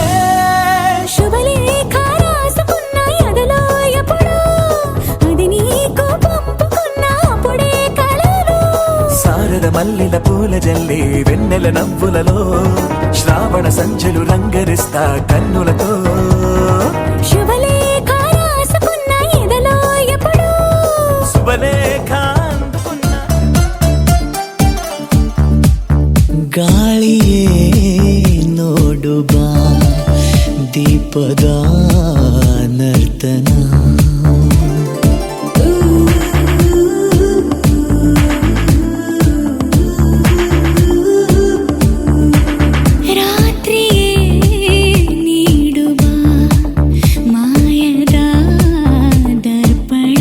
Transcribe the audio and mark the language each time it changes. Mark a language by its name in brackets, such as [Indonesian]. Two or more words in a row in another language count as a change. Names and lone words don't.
[Telugu] శుభలేఖ రాసుకున్న ఎదలో ఎప్పుడూ అది నీకు పంపుకున్న అప్పుడే కలలు శారద మల్లెల పూల జల్లి వెన్నెల నవ్వులలో శ్రావణ సంచులు రంగరిస్తా కన్నులతో శుభలేఖ రాసుకున్న ఎదలో ఎప్పుడూ శుభలేఖ అందుకున్న [Kannada] ಗಾಳಿಯೇ ನೋಡು ಬಾ ದೀಪದ ನರ್ತನ ರಾತ್ರಿಯೇ ನೀಡುವ ಮಾಯದ ದರ್ಪಣ